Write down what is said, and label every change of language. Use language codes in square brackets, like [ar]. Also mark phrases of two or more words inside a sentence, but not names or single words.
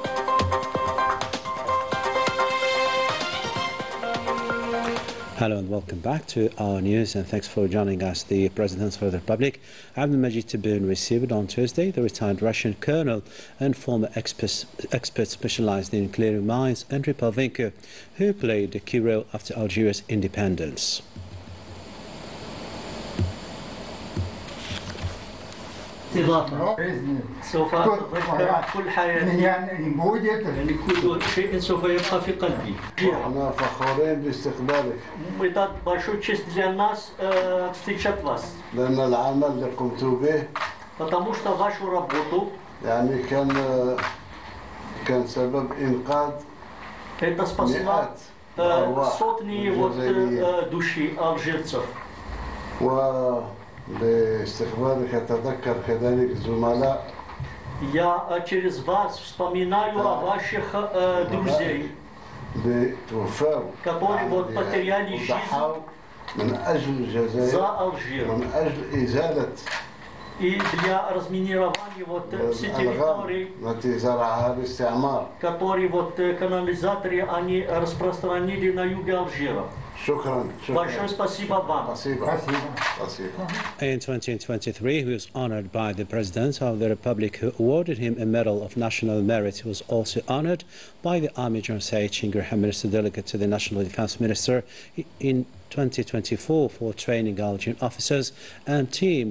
[en] Hello and welcome back to our news, and thanks for joining us. The President of the Republic, Abdelmajid Tebboune, received on Tuesday the retired Russian colonel and former expert specialized in clearing mines, Andrei Pavlenko, who played a key role after Algeria's independence. [ar] استضافة سوف أتذكر كل حياتي يعني كل شيء سوف يبقى في قلبي. احنا فخورين باستقبالك. [ru] Это большой честь для нас встречать вас. [ar] لأن العمل اللي قمتوا به [ru] потому что вашу работу [ar] يعني كان سبب إنقاذ [ru] это спасло сотни души алжирцев. [ar] باستقبالك أتذكر كذلك الزملاء. [ru] Я через вас вспоминаю о ваших друзей, которые вот потеряли жизнь [ar] من أجل الجزائر [ru] за Алжир [ar] من أجل إزالة [ru] и для разминирования вот все территории, [ar] التي زرعها الاستعمار, [ru] которые вот канализаторы они распространили на юге Алжира. Большое спасибо вам. [en] In 2023, he was honored by the President of the Republic, who awarded him a Medal of National Merit. He was also honored by the Army General Said Chingraham, Minister Delegate to the National Defense Minister in 2024 for training Algerian officers and team.